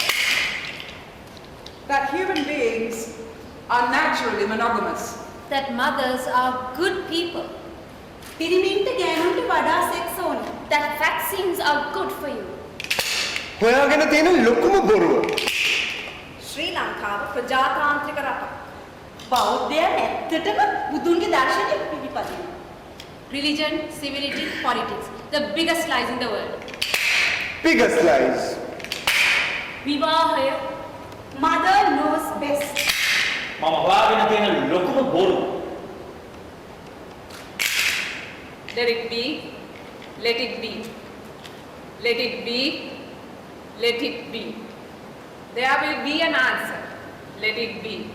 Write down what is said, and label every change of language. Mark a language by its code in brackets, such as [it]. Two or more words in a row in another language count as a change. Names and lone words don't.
[en] That human beings are naturally monogamous. That mothers are good people. [si] පිරිමින්ට ගෑනුන්ට වඩා සෙක්ස් ඕනේ. [en] That vaccines are good for you. [si] හොයාගෙන තියෙන ලොකුම බොරුව. ශ්‍රී ලංකාව ප්‍රජාතාන්ත්‍රික රටක්. බෞද්ධයන් ඇත්තටම බුදුන්ගේ දර්ශනය පිළිපදිනවා. [en] Religion, civility, politics. The biggest lies in the world. Biggest lies. [si] විවාහය [en] Mother knows best. [si] මම හොයාගෙන තියෙන ලොකුම බොරුව. [en] Let it be, let it be. Let it be, let it be. There will be an answer. Let it be.